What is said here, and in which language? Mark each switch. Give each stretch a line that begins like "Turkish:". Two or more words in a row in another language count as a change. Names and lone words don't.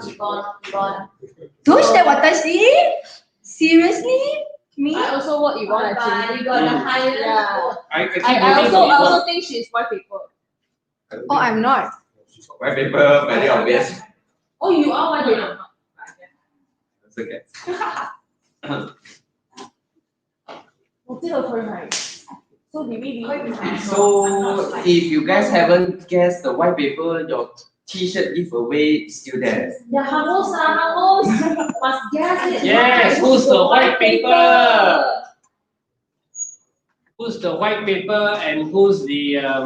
English: Don't say what I see. Seriously? Me? I also want Yvonne actually. We got the highest vote. I also think she's white people. Oh, I'm not. White paper, very obvious. Oh, you are white people. That's okay.
Cantonese: 我知道佢係。
English: So did we So if you guys haven't guessed the white paper, your T-shirt giveaway is still there. Yeah, Hamos, must guess it. Yes, who's the white paper? Who's the white paper and who's the